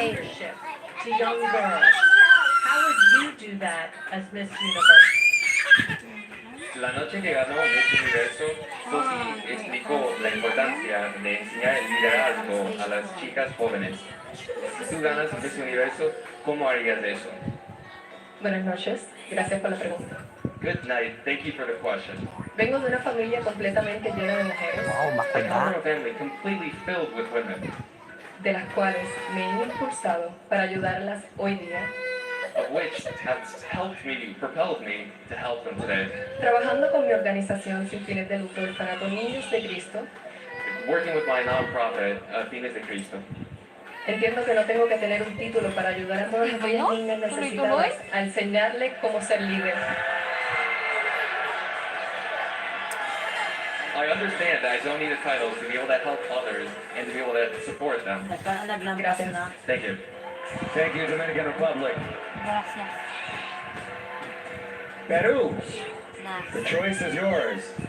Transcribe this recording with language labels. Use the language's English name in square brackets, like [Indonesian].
[English] leadership to young girls. How would you do that as Miss Universe? [Spanish] La noche que ganó Miss Universo, Sophie explicó la importancia de enseñar el liderazgo a las chicas jóvenes. Si tú ganas Miss Universo, ¿cómo harías eso? Buenas noches, gracias por la pregunta. [English] Good night. Thank you for the question. [Spanish] Vengo de una familia completamente llena de mujeres, [English] Wow, I come [Filipino] makina. [English] from a family completely filled with women, [Spanish] de las cuales me he impulsado para ayudarlas hoy día, [English] of which has helped me, propelled me to help them today. [Spanish] trabajando con mi organización sin fines de lucro, el Orfanato Niños de Cristo. [English] Working with my nonprofit, Fines de Cristo. [Spanish] Entiendo que no tengo que tener un título para ayudar a todas aquellas niñas necesitadas a enseñarles cómo ser líder. [English] I understand that I don't need a title to be able to help others and to be able to support them. [Spanish] Gracias. [English] Thank you. Thank you, Dominican Republic. [Spanish] Gracias. [English] Peru, Nice. the choice is yours.